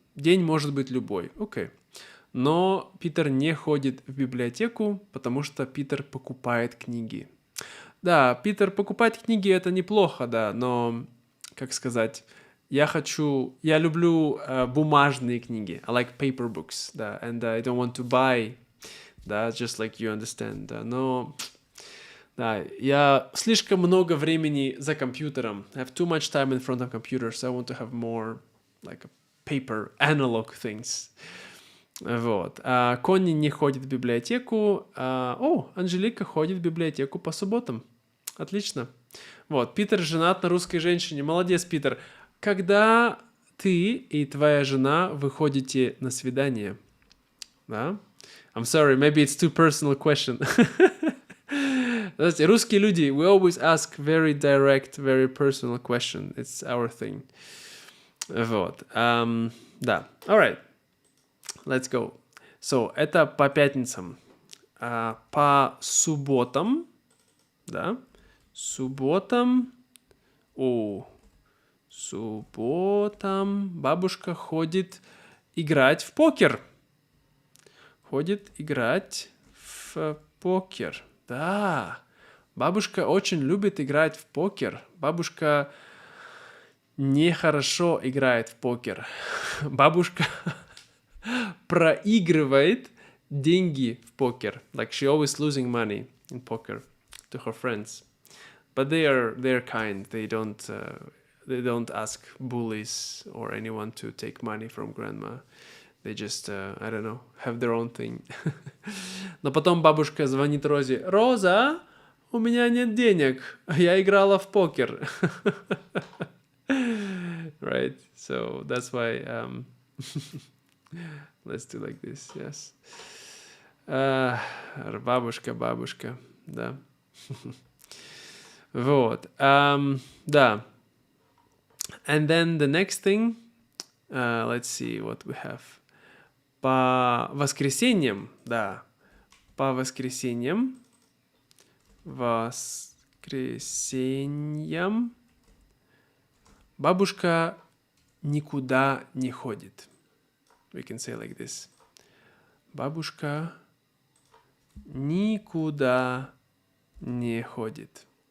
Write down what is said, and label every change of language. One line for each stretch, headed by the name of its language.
Russian: День может быть любой. Окей. Но Питер не ходит в библиотеку, потому что Питер покупает книги. Да, Питер покупает книги, это неплохо, да, но, как сказать, я люблю бумажные книги.
English: I like paper books,
Russian: да,
English: and I don't want to buy да, just like you understand,
Russian: да, но, да, я слишком много времени за компьютером,
English: I have too much time in front of computer, so I want to have more, like, paper, analog things.
Russian: Вот. Конни не ходит в библиотеку. Анжелика ходит в библиотеку по субботам. Отлично. Вот. Питер женат на русской женщине. Молодец, Питер. Когда ты и твоя жена выходите на свидание? Да?
English: I'm sorry, maybe it's too personal question.
Russian: Знаете, русские люди,
English: we always ask very direct, very personal question. It's our thing. Вот. Да. Alright. Let's go.
Russian: So, это по пятницам. По субботам, да, субботам бабушка ходит играть в покер. Ходит играть в покер. Да, бабушка очень любит играть в покер. Бабушка нехорошо играет в покер. Бабушка проигрывает деньги в покер.
English: Like she always losing money in poker to her friends. But they're kind. They don't ask bullies or anyone to take money from grandma. They just, I don't know, have their own thing.
Russian: Но потом бабушка звонит Розе. Роза, у меня нет денег. Я играла в покер.
English: Right? So that's why... Let's do like this, yes.
Russian: Бабушка, да. Вот, да.
English: And then the next thing, let's see what we have.
Russian: По воскресеньям, да. По воскресеньям бабушка никуда не ходит.
English: We can say like this.
Russian: Бабушка никуда не ходит.